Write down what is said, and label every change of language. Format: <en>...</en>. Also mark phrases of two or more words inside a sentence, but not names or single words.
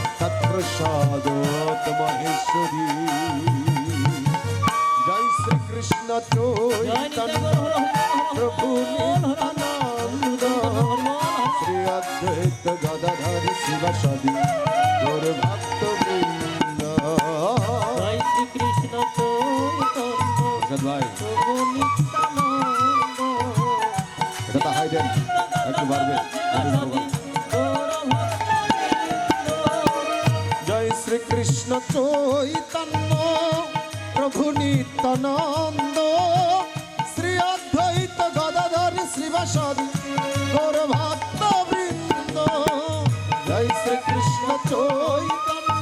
<sa>तत्प्रसादात् महेश्वरी जय श्री कृष्ण चैतन्य प्रभु नित्यानंद श्री अद्वैत गदाधर शिवासादि गौर भक्त वृंद जय श्री कृष्ण चैतन्य</sa> <hi>भाई</hi> <sa>प्रभु नित्यानंद</sa> <bn>এটা হাই দেন একটু বাড়বে</bn> <sa>জয় শ্রী কৃষ্ণ চৈতন্য</sa> <bn>প্রভু নিত্যানন্দ শ্রী অদ্বৈত গদাধর শ্রীবাসাদি গৌর ভক্ত বৃন্দ জয় শ্রী কৃষ্ণ চৈতন্য</bn>